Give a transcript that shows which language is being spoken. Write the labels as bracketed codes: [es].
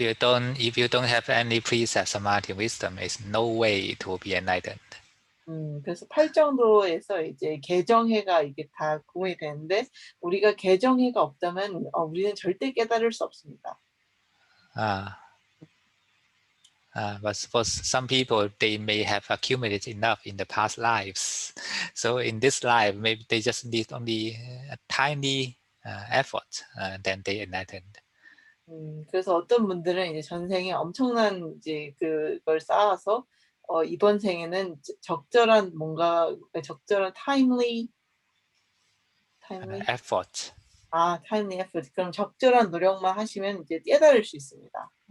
[en] if you don't have any precept, samadhi, wisdom, is no way to be enlightened. [ko] 그래서 팔정도에서 이제 개정해가 이게 다 구분이 되는데 우리가 개정해가 없다면 우리는 절대 깨달을 수 없습니다. [en] But for some people, they may have accumulated enough in the past lives. So in this life, maybe they just need only a tiny effort, then they enlightened. [ko] 그래서 어떤 분들은 이제 전생에 엄청난 이제 그걸 쌓아서 이번 생에는 적절한 [en] timely effort. timely effort. [ko] 그럼 적절한 노력만 하시면 이제 깨달을 수 있습니다.